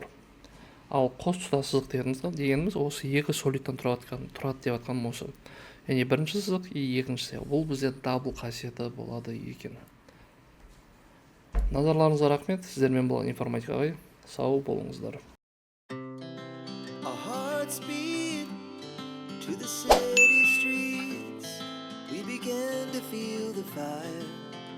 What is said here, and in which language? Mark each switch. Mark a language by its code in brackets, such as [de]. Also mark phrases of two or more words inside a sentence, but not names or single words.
[kk] Ал қос тұтас сызық дегеніміз осы екі solidтан тұрады деп атқан осы. Яғни бірінші сызық и екіншісі. Бұл бізде double қасиеті болады екен. Назарларыңызға рахмет. Сіздермен болған информатикаға сау болыңыздар. [en] Our hearts beat to the city streets. We began to feel the fire.